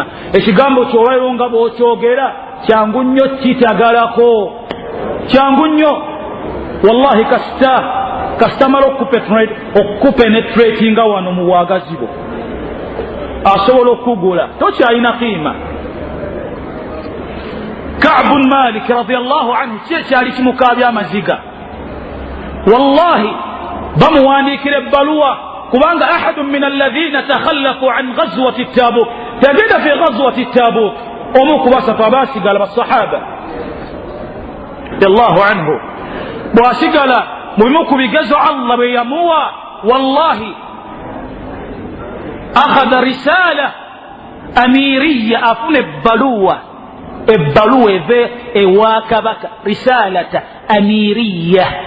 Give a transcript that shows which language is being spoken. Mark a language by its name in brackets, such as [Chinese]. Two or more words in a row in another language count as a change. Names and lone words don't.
[Ganda] ekigambo kyolwayo nga bw'okyogera kyangu nnyo kitagalako, kyangu nnyo wallahi. kasita mala okukupenetratinga wano mu bwagazi bwo, asobola okugula, tokyalina qiima. Ka'b bin Malik [Arabic] رضي الله عنه [Ganda] kyali kimukaabya amaziga, wallahi bamuwandiikira ebbaluwa, kubanga [Arabic] أحد من الذين تخلفوا عن غزوة تبوك, [Ganda] yagenda [Arabic] في غزوة تبوك, [Ganda] omu ku basafu abaasigala basahaba [Arabic] رضي الله عنه, [Ganda] bwasigala mu bimu ku bigezo Allah bwe yamuwa, wallahi [Arabic] أخذ رسالة أميرية, [Ganda] afuna ebbaluwa eve ewa kabaka, [Arabic] رسالة أميرية,